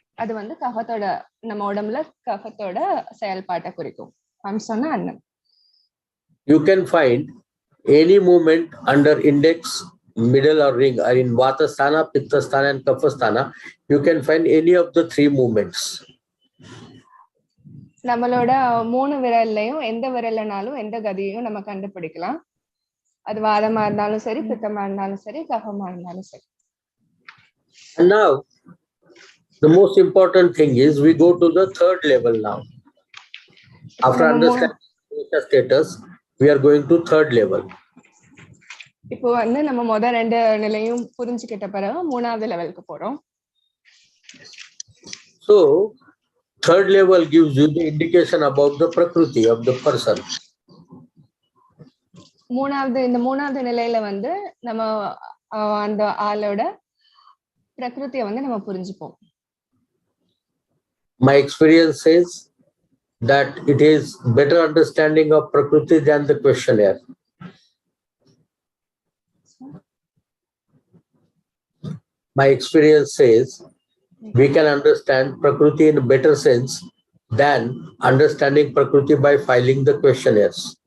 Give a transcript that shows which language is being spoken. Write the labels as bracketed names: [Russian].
[Tamil] அது வந்து கஃபத்தோட, நம்ம உடம்புல கஃபத்தோட செயல்பாட்டை குறிக்கும். ஹம்சம்னா அன்னம். [English] You can find any movement under index, middle or ring, or in Vatasthana, Pittasthana and Kaphasthana, you can find any of the three movements. [Tamil] நம்மளோட 3 விரல்லையும் எந்த விரல்னாலும் எந்த கதியையும் நம்ம கண்டுபிடிக்கலாம். அது வாதமா இருந்தாலும் சரி, பித்தமா இருந்தாலும் சரி, கஃபமா இருந்தாலும் சரி. [English] And now, the most important thing is we go to the third level now. After understanding the status, we are going to third level. [Tamil] இப்போ வந்து நம்ம முதல் 2 நிலையும் புரிஞ்சுக்கிட்ட பிறகு 3வது லெவலுக்கு போறோம். [English] So, third level gives you the indication about the prakriti of the person. [Tamil] இந்த 3வது நிலையில வந்து நம்ம அந்த ஆளோட பிரகிருதியை வந்து நம்ம புரிஞ்சுப்போம். [English] My experience says that it is better understanding of prakriti than the questionnaire. My experience says we can understand prakriti in a better sense than understanding prakriti by filing the questionnaires.